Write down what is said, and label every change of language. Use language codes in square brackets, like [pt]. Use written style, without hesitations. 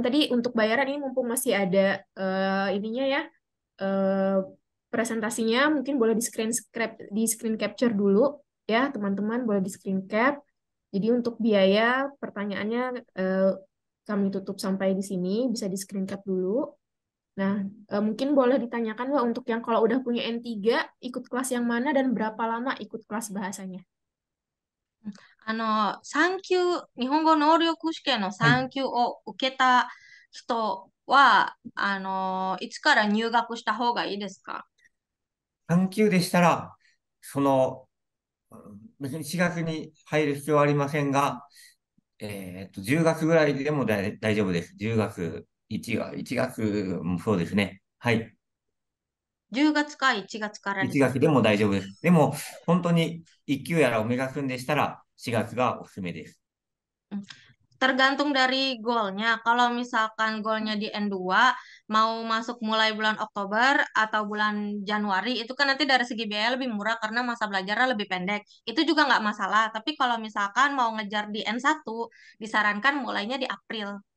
[id] Tadi untuk bayaran ini mumpung masih ada ininya ya, eh, presentasinya mungkin boleh di screen capture dulu ya, teman-teman boleh di screen cap. Jadi untuk biaya pertanyaannya kami tutup sampai di sini, bisa di screen cap dulu. Nah, mungkin boleh ditanyakan Wak, untuk yang kalau udah punya N3, ikut kelas yang mana dan berapa lama ikut kelas bahasanya? [ja] 産級、日本語能力試験のはい。産級を受けた人は、いつから入学した方がいいですか？ 3級でしたら、その、別に4月に入る必要はありませんが、10月ぐらいでも大丈夫です。 10月、1月もそうですね。はい。 10月か1月からで 1 すか？月でも大丈夫です。でも、本当に1級やらを目指すんでしたら、4月がおすすめです。 Hmm. [id] Tergantung dari goalnya. Kalau misalkan goalnya di N2, mau masuk mulai bulan Oktober atau bulan Januari, itu kan nanti dari segi biaya lebih murah karena masa belajarnya lebih pendek. Itu juga nggak masalah. Tapi kalau misalkan mau ngejar di N1, disarankan mulainya di April.